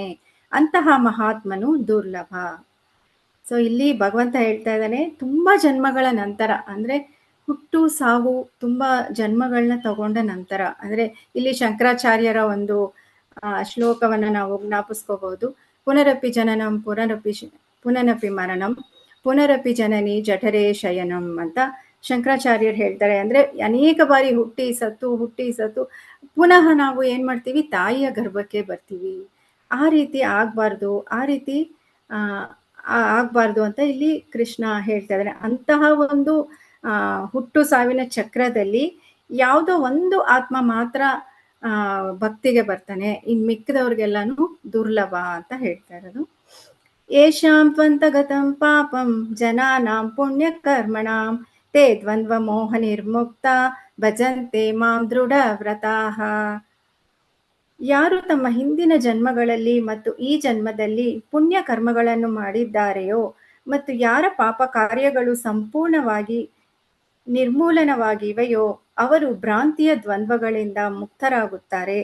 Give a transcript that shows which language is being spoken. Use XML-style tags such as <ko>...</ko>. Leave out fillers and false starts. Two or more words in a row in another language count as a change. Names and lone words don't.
<kn>ಅಂತಹ ಮಹಾತ್ಮನು ದುರ್ಲಭ. ಸೊ ಇಲ್ಲಿ ಭಗವಂತ ಹೇಳ್ತಾ ಇದ್ದಾನೆ, ತುಂಬಾ ಜನ್ಮಗಳ ನಂತರ ಅಂದ್ರೆ ಹುಟ್ಟು ಸಾವು ತುಂಬಾ ಜನ್ಮಗಳನ್ನ ತಗೊಂಡ ನಂತರ, ಅಂದ್ರೆ ಇಲ್ಲಿ ಶಂಕರಾಚಾರ್ಯರ ಒಂದು ಶ್ಲೋಕವನ್ನ ನಾವು ಜ್ಞಾಪಿಸ್ಕೋಬಹುದು.</kn> <sa>ಪುನರಪಿ ಜನನಂ ಪುನರಪಿ ಮರಣಂ ಪುನರಪಿ ಜನನಿ ಜಠರೇ ಶಯನಂ</sa> <kn>ಅಂತ ಶಂಕರಾಚಾರ್ಯರು ಹೇಳ್ತಾರೆ. ಅಂದ್ರೆ ಅನೇಕ ಬಾರಿ ಹುಟ್ಟಿ ಸತ್ತು ಪುನಃ ನಾವು ಏನ್ ಮಾಡ್ತೀವಿ, ತಾಯಿಯ ಗರ್ಭಕ್ಕೆ ಬರ್ತೀವಿ. ಆ ರೀತಿ ಆಗ್ಬಾರ್ದು, ಆಗ್ಬಾರ್ದು ಅಂತ ಇಲ್ಲಿ ಕೃಷ್ಣ ಹೇಳ್ತಾ ಇದ್ದಾನೆ. ಅಂತಹ ಒಂದು ಹುಟ್ಟು ಸಾವಿನ ಚಕ್ರದಲ್ಲಿ ಯಾವುದೋ ಒಂದು ಆತ್ಮ ಮಾತ್ರ ಭಕ್ತಿಗೆ ಬರ್ತಾನೆ. ಇನ್ ಮಿಕ್ಕಿದವ್ರಿಗೆಲ್ಲಾನು ದುರ್ಲಭ ಅಂತ ಹೇಳ್ತಾ ಇರೋದು.</kn> <sa>ಯೇಷಾಂ ತ್ವಂತಗತಂ ಪಾಪಂ ಜನಾನಾಂ ಪುಣ್ಯ ಕರ್ಮಣಾಂ ತೇ ದ್ವಂದ್ವ ಮೋಹ ನಿರ್ಮುಕ್ತ ಭಜಂತೆ ಮಾಂ ದೃಢ ವ್ರತಾಃ.</sa> <kn>ಯಾರು ತಮ್ಮ ಹಿಂದಿನ ಜನ್ಮಗಳಲ್ಲಿ ಮತ್ತು ಈ ಜನ್ಮದಲ್ಲಿ ಪುಣ್ಯ ಕರ್ಮಗಳನ್ನು ಮಾಡಿದ್ದಾರೆಯೋ ಮತ್ತು ಯಾರ ಪಾಪ ಕಾರ್ಯಗಳು ಸಂಪೂರ್ಣವಾಗಿ ನಿರ್ಮೂಲನವಾಗಿವೆಯೋ ಅವರು ಭ್ರಾಂತಿಯ ದ್ವಂದ್ವಗಳಿಂದ ಮುಕ್ತರಾಗುತ್ತಾರೆ.</kn>